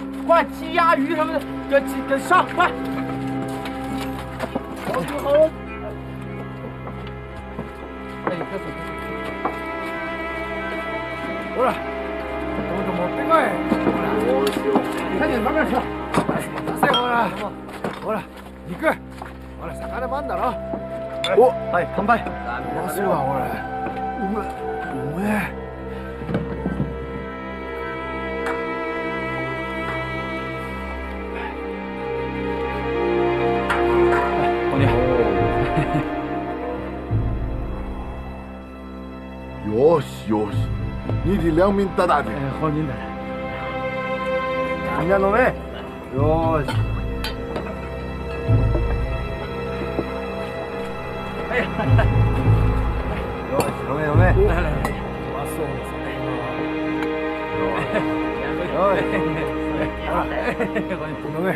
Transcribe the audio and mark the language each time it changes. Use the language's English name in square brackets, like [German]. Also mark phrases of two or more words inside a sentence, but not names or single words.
[Chinese] 快，鸡鸭鱼什么的，给上，快！皇军好。哎，快走！过来，怎么别快？你看你旁边吃。 [Japanese] ほら、肉。ほら、魚もあんだろ。お、はい、乾杯。うまそうだ、ほら。うめえ。 [Chinese] 皇军。 [Japanese] よしよし， [Chinese] 你的良民大大的。皇军的。人家弄没？ よし。哎呀， [Japanese] よし、飲め飲め。 [Chinese] 来来来， [Japanese] うまそうですね。よし。飲め。